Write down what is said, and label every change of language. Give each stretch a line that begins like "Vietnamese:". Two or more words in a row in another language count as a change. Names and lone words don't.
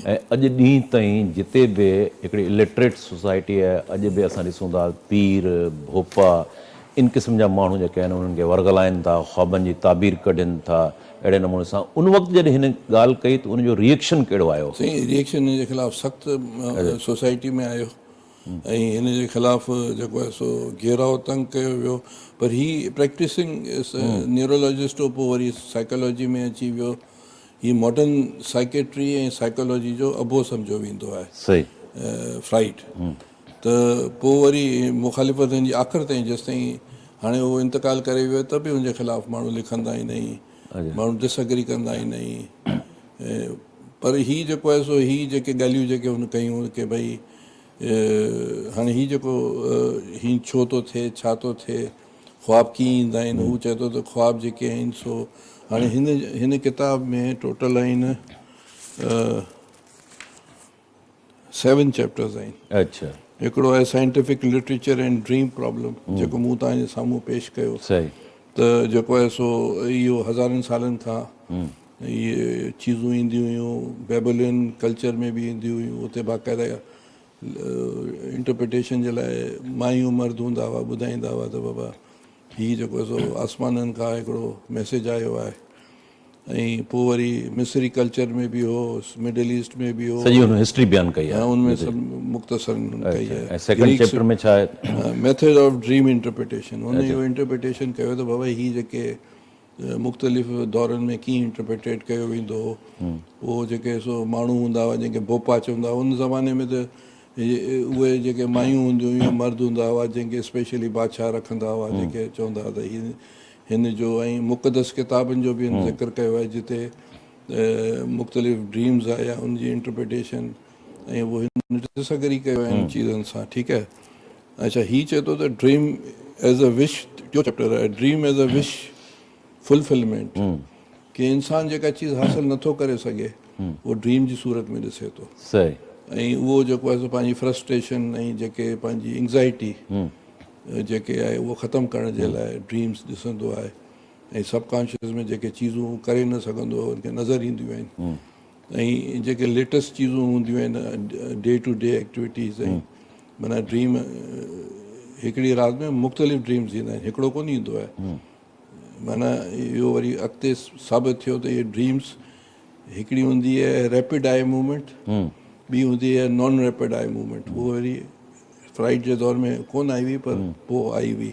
Sindhi: ऐं अॼु ॾींहं ताईं जिते बि हिकिड़ी
English: illiterate society
Sindhi: आहे अॼु बि असां ॾिसूं था पीर भोपा इन क़िस्म जा माण्हू जेके आहिनि उन्हनि खे वर्गलाइनि था ख्वाबनि जी ताबीर कढनि था अहिड़े नमूने सां। उन वक़्तु जॾहिं हिन ॻाल्हि कई त उनजो रिएक्शन कहिड़ो आयो? सही रिएक्शन हिन जे ख़िलाफ़ु सख़्तु सोसाइटी में आयो ऐं हिन जे ख़िलाफ़ु जेको आहे सो घेराव तंग कयो वियो पर ही
English: practicing neurologist
Sindhi: हो पोइ वरी साइकोलॉजी में अची वियो। ही
English: modern psychiatry
Sindhi: ऐं साइकोलॉजी जो अबो सम्झो वेंदो आहे सही फ्राइड त पोइ वरी मुखालिफ़त जी आख़िर ताईं जेसि ताईं हाणे उहो इंतकाल करे वियो त बि हुनजे ख़िलाफ़ु माण्हू लिखंदा आहिनि माण्हू डिसएग्री कंदा आहिनि पर हीअ जेको आहे सो हीअ जेके ॻाल्हियूं जेके हुन कयूं की भई हाणे हीअ जेको हीअं छो थो थिए छा थो थिए ख्वाब कीअं ईंदा आहिनि हू चए थो त ख्वाब जेके आहिनि सो हाणे हिन किताब में टोटल आहिनि 7 चैप्टर्स आहिनि। अच्छा हिकिड़ो आहे
English: scientific literature and dream problem
Sindhi: जेको मूं तव्हांजे साम्हूं पेश कयो सही त जेको आहे सो इहो हज़ारनि सालनि खां इहे चीज़ूं ईंदियूं हुयूं
English: Babylonian culture
Sindhi: में बि ईंदियूं हुयूं उते बाक़ाइदा इंटरप्रिटेशन जे लाइ मायूं मर्द हूंदा हुआ ॿुधाईंदा हुआ त बाबा हीअ जेको आहे सो आसमाननि खां हिकिड़ो मैसेज आयो आहे ऐं पोइ वरी मिस्री कल्चर में बि हो मिडल ईस्ट में बि हो सॼी हुन हिस्ट्री बयानु कई आहे उनमें सभु मुख़्तसर कई ऐं आहे।
English: second chapter
Sindhi: में छा आहे?
English: method of dream interpretation
Sindhi: हुन इहो इंटरप्रिटेशन कयो त बाबा हीअ जेके मुख़्तलिफ़ दौरनि में कीअं इंटरप्रिटेट कयो वेंदो हो उहो जेके सो माण्हू हूंदा हुआ जंहिंखे भोपा चवंदा हुआ उन ज़माने में त उहे जेके मायूं हूंदियूं हुयूं मर्द हूंदा हुआ जंहिंखे स्पेशली बादशाह रखंदा हुआ जेके चवंदा हुआ त हिन जो ऐं मुक़दस किताबनि जो बि हिन ज़िक्र कयो आहे जिते मुख़्तलिफ़ ड्रीम्स आया उनजी इंटरप्रिटेशन ऐं उहो हिन डिसएग्री कयो आहे इन चीज़नि सां, ठीकु आहे। अच्छा हीअ चए थो त
English: dream as a wish
Sindhi: टियों चैप्टर आहे
English: dream as a wish fulfillment
Sindhi: की इंसानु जेका चीज़ हासिलु नथो करे सघे उहो ड्रीम जी सूरत में ॾिसे थो सही ऐं उहो जेको आहे सो पंहिंजी फ्रस्ट्रेशन ऐं जेके पंहिंजी एंग्ज़ाइटी जेके आहे उहो ख़तमु करण जे लाइ ड्रीम्स ॾिसंदो आहे ऐं सबकॉन्शियस में जेके चीज़ूं करे न सघंदो आहे उनखे नज़र ईंदियूं आहिनि ऐं जेके लेटेस्ट चीज़ूं हूंदियूं आहिनि
English: day to day activities
Sindhi: ऐं माना ड्रीम हिकिड़ी राति में मुख़्तलिफ़ ड्रीम्स ईंदा आहिनि हिकिड़ो कोन ईंदो आहे माना इहो वरी अॻिते साबित थियो त इहे ड्रीम्स हिकिड़ी हूंदी आहे
English: rapid eye movement
Sindhi: ॿी हूंदी आहे
English: non rapid eye movement
Sindhi: उहो वरी फ्राइड जे दौर में कोन आई हुई पर पोइ आई हुई।